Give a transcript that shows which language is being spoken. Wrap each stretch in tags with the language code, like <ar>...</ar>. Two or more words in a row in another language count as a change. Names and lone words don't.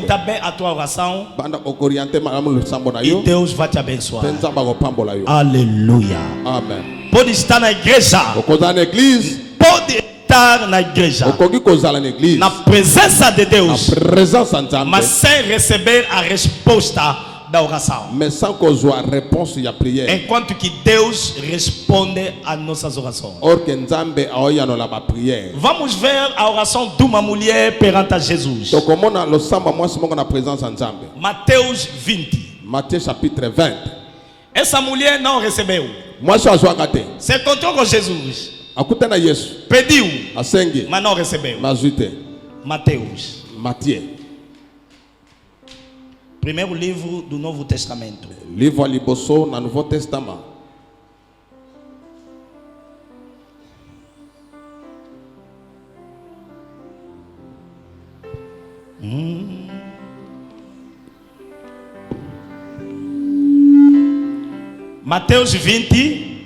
<pt>orientar bem a tua oração</pt> <ln>Banda ko orienter malamu le sambo na e yo.</ln> <pt>Deus vai te abençoar.</pt> <ln>Pe nzamba ko pambola yo.</ln> <pt>Aleluia. Amen. Pode estar na igreja.</pt> <ln>Okoza na église.</ln> <pt>Pode estar na igreja.</pt> <ln>Okoki kozala na église.</ln> <pt>Na presença de</pt> <ln>Na</ln> <pt>Deus.</pt> <ln>présence ya nzambe.</ln> <pt>Mas sem receber a resposta da oração.</pt> <fr>Mais sans</fr> <ln>kozwa réponse ya prière.</ln> <pt>Enquanto que Deus responde às nossas orações.</pt> <fr>Or que</fr> <ln>nzambe aoyanola ba prière.</ln> <pt>Vamos ver a oração de uma mulher perante a Jesus.</pt> <ln>Tokomona losambo mwasi moko na présence ya nzambe.</ln> <pt>Mateus 20.</pt> <fr>Matthieu chapitre 20.</fr> <pt>Essa mulher não recebeu.</pt> <ln>Mwasi azwaka te.</ln> <pt>Se encontrou com Jesus.</pt> <ln>Akuta na Yesu.</ln> <pt>Pediu,</pt> <ln>Asenge.</ln> <pt>mas não recebeu.</pt> <ln>Nazwi te.</ln> <pt>Mateus.</pt> <fr>Matthieu.</fr> <pt>Primeiro livro do Novo Testamento.</pt> <fr>Livre à</fr> <ln>liboso na</ln> <fr>Nouveau Testament.</fr> <pt>Mateus 20,</pt>